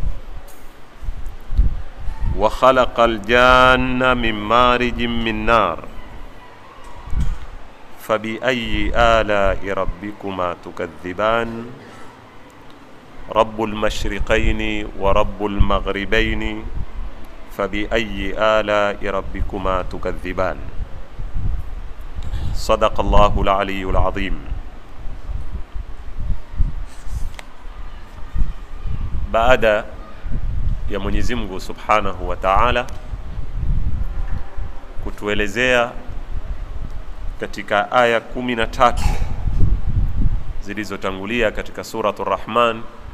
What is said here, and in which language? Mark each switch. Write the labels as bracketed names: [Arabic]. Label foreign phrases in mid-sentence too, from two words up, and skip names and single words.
[Arabic] وخلق الجان من مارج من نار فبأي آلاء ربكما تكذبان رب المشرقين ورب المغربين فبأي آلاء ربكما تكذبان. صدق الله العلي العظيم. [Swahili] Baada ya Mwenyezi Mungu [Arabic] سبحانه وتعالى [Swahili] kutuelezea katika aya 13 zilizotangulia katika suratul Rahman